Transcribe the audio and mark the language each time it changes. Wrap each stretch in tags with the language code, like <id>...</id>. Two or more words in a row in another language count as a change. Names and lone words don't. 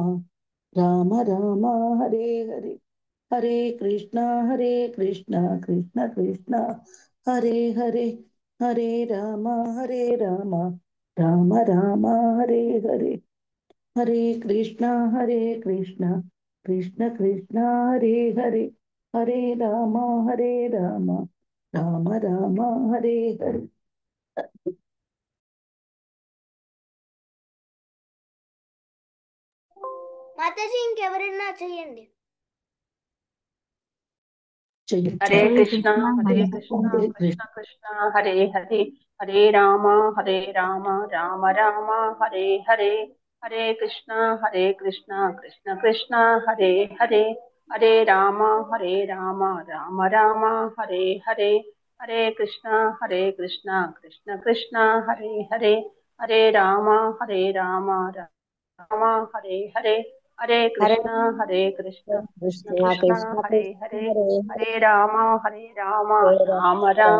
<sa>రామ రామ హరే హరే, హరే కృష్ణ కృష్ణ కృష్ణ హరే హరే, హరే రామ రామ రామ రామ హరే హరే, హరే కృష్ణ కృష్ణ కృష్ణ హరే హరే, హరే రామ రామ రామ రామ హరే హరే.</sa> <te>మాతాజీ ఇంకెవరన్నా చెయ్యండి.</te> <sa>హరే</sa> <te>చెయ్యొచ్చా?</te> <sa>కృష్ణ హరే కృష్ణ కృష్ణ. కృష్ణ హరే హరే, హరే రామ రామ రామ హరే హరే, హరే కృష్ణ కృష్ణ కృష్ణ హరే హరే, హరే రామ రామ రామ హరే హరే, हरे कृष्णा कृष्ण कृष्ण हरे हरे हरे राम राम हरे हरे हरे हरे कृष्णा कृष्ण कृष्णा कृष्ण कृष्णा हरे कृष्ण हरे हरे हरे राम राम हरे</sa>